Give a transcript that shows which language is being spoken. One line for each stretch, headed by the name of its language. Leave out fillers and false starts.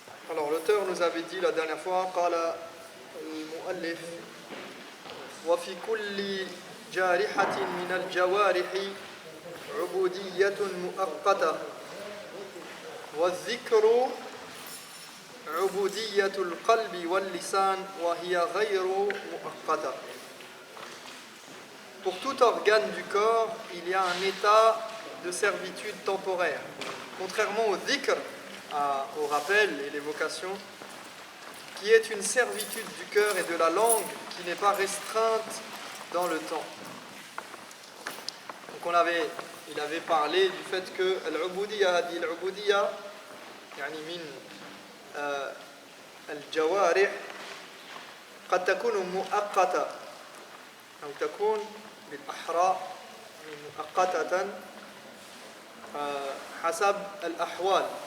French: Alors l'auteur nous avait dit la dernière fois
Arabic: قال المؤلف وفي كل جارحة من الجوارح عبودية مؤقتة والذكر عبودية القلب واللسان وهي غير مؤقتة.
French: Pour tout organe du corps, il y a un état de servitude temporaire. Contrairement au dhikr, au rappel et l'évocation, qui est une servitude du cœur et de la langue qui n'est pas restreinte dans le temps. Donc il avait parlé du fait que
Arabic: al-ubudiyya يعني من الجوارح قد تكون مؤقتة أو تكون بالأحرى مؤقتة حسب الأحوال.